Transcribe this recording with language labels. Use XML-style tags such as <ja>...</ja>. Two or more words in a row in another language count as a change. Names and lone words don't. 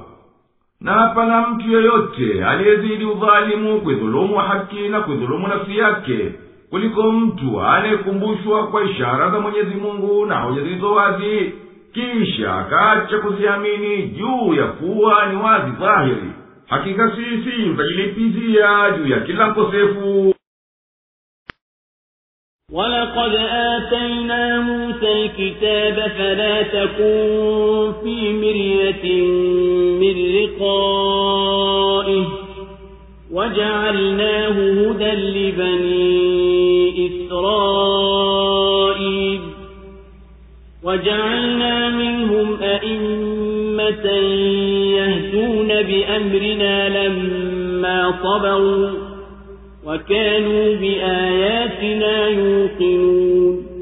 <sw>Na hapana mtu yoyote aliyezidi udhalimu kuidhulumu haki na kuidhulumu nafsi yake kuliko mtu anayekumbushwa kwa ishara za Mwenyezi Mungu na hoja zilizo wazi, kisha akaacha kuziamini juu ya kuwa ni wazi dhahiri. Hakika sisi tutajilipizia juu ya kila mkosefu.</sw> <ar>وَلَقَدْ آتَيْنَا مُوسَى الْكِتَابَ فَلَا تَكُن فِي مِرْيَةٍ مِّن لِّقَائِهِ وَجَعَلْنَاهُ هُدًى لِّبَنِي إِسْرَائِيلَ وَجَعَلْنَا مِنْهُمْ أَئِمَّةً يَهْدُونَ بِأَمْرِنَا لَمَّا صَبَرُوا وَكَانُوا بِآيَاتِنَا يُوقِنُونَ</ar>